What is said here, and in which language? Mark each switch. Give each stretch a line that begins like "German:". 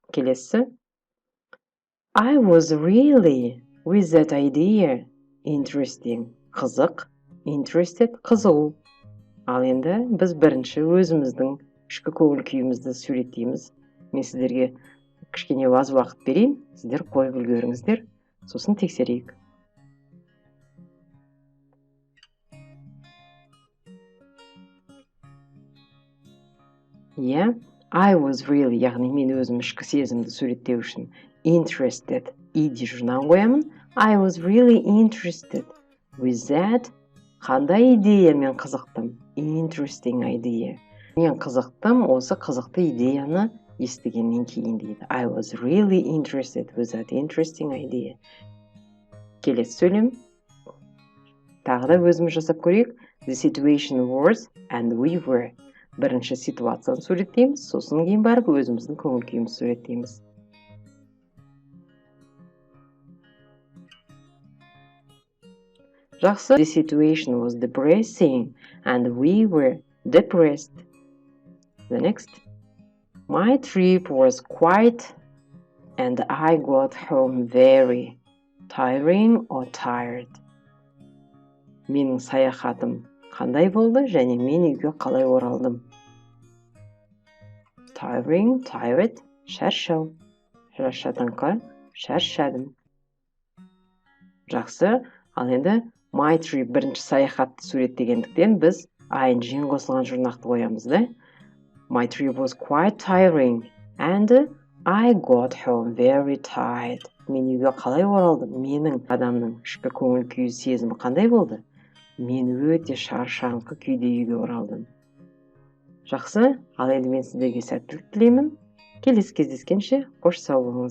Kazakh: Келесі.
English: I was really with that idea. Interesting. Қызық. Interested. Қызығу.
Kazakh: Ал енді біз бірінші өзіміздің ішкі көңіл күйімізді суреттейміз. Мен сіздерге кішкене аз уақыт берейін, сіздер қойып үлгеріңіздер, сосын тексерейік.
English: I was really,
Kazakh: яғни мен өзім ішкі сезімді суреттеу үшін interested ed жұрнағын қоямын.
English: I was really interested with that.
Kazakh: Қандай идеямен қызықтым?
English: Interesting idea.
Kazakh: Мен қызықтым осы қызықты идеяны естігеннен кейін дейді.
English: I was really interested with that interesting idea.
Kazakh: Келесі сөйлем. Тағы да өзіміз жасап көрейік.
English: The situation was and we were.
Kazakh: Бірінші ситуацияны суреттейміз, сосын кейін барып өзіміздің көңіл күйімізді суреттейміз. Жақсы.
English: The situation was depressing and we were depressed. The next. My trip was quiet and I got home very tiring or tired.
Kazakh: Менің саяхатым қандай болды және мен үйге қалай оралдым?
English: Tiring, tired, шаршау.
Kazakh: Шаршадыңқы, шаршадым. Жақсы. Ал енді
English: my trip
Kazakh: бірінші саяхатты суреттегендіктен біз ing қосылған жұрнақты қоямыз да.
English: My trip was quite tiring and I got home very tired.
Kazakh: Мен үйге қалай оралдым? Менің адамның ішкі көңіл күйі сезімі қандай болды? Мен өте шаршаңқы күйде үйге оралдым. Жақсы, ал енді мен сіздерге сәттілік тілеймін. Келесі кездескенше қош сау болыңыздар.